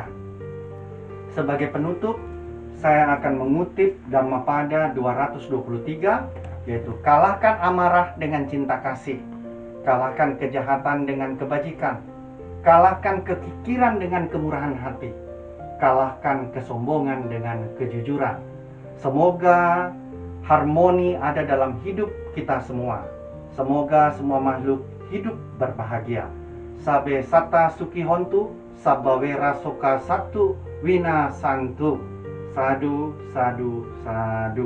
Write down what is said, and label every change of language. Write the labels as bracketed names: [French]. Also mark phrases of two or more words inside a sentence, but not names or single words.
[Indonesian] Sebagai penutup, saya akan mengutip Dhammapada 223, yaitu kalahkan amarah dengan cinta kasih, kalahkan kejahatan dengan kebajikan, kalahkan kekikiran dengan kemurahan hati, kalahkan kesombongan dengan kejujuran. Semoga harmoni ada dalam hidup kita semua. Semoga semua makhluk hidup berbahagia. [Pali] Sabe sata suki hontu, sabawera soka satu wina santu. Sadu, sadu, sadu.